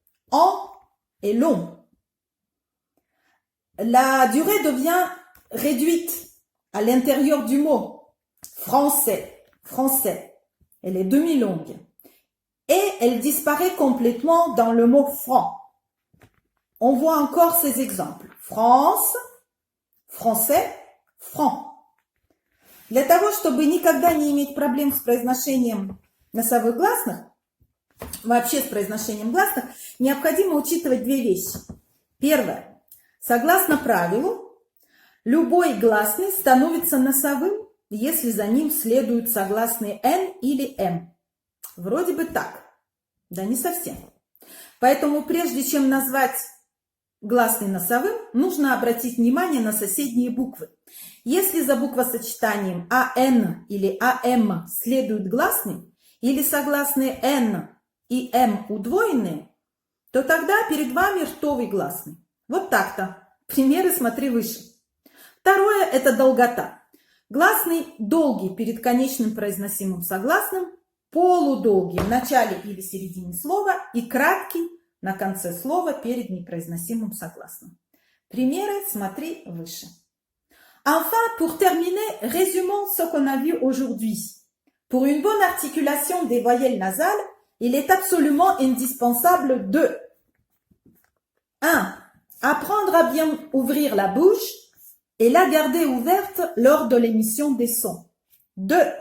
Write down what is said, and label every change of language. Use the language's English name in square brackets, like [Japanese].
[French] En est long. La durée devient réduite à l'intérieur du mot. Français, français. Elle est demi-longue. Et elle disparaît complètement dans le mot franc. On voit encore ces exemples. France, français, franc. [Russian] Для того, чтобы никогда не иметь проблем с произношением носовых гласных, вообще с произношением гласных, необходимо учитывать две вещи. Первое. Согласно правилу, любой гласный становится носовым, если за ним следуют согласные «н» или «м». Вроде бы так, да не совсем. Поэтому прежде чем назвать гласный носовым, нужно обратить внимание на соседние буквы. Если за буквосочетанием АН или АМ следует гласный, или согласные Н и М удвоенные, то тогда перед вами ртовый гласный. Вот так-то. Примеры смотри выше. Второе – это долгота. Гласный долгий перед конечным произносимым согласным, полудолгий в начале или середине слова и краткий на конце слова перед непроизносимым согласным. Примеры смотри выше. [French] Enfin, pour terminer, résumons ce qu'on a vu aujourd'hui. Pour une bonne articulation des voyelles nasales, il est absolument indispensable de 1. Apprendre à bien ouvrir la bouche et la garder ouverte lors de l'émission des sons. 2.